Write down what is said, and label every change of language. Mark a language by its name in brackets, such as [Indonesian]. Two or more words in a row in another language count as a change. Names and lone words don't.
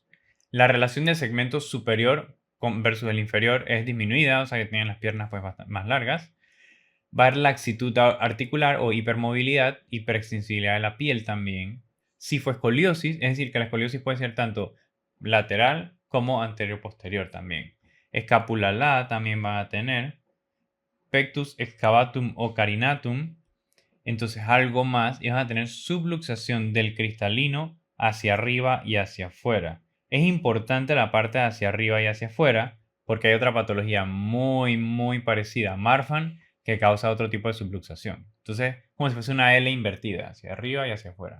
[Spanish] La relación del segmento superior versus el inferior es disminuida, o sea que tienen las piernas pues más largas. Va a haber laxitud articular o hipermovilidad, hiperextensibilidad de la piel también. Cifoescoliosis, es decir, que la escoliosis puede ser tanto lateral como anterior-posterior también. Escápula alada también van a tener. Pectus excavatum o carinatum. Entonces algo más y van a tener subluxación del cristalino hacia arriba y hacia afuera. Es importante la parte de hacia arriba y hacia afuera porque hay otra patología muy parecida a Marfan que causa otro tipo de subluxación. Entonces, como si fuese una L invertida, hacia arriba y hacia afuera.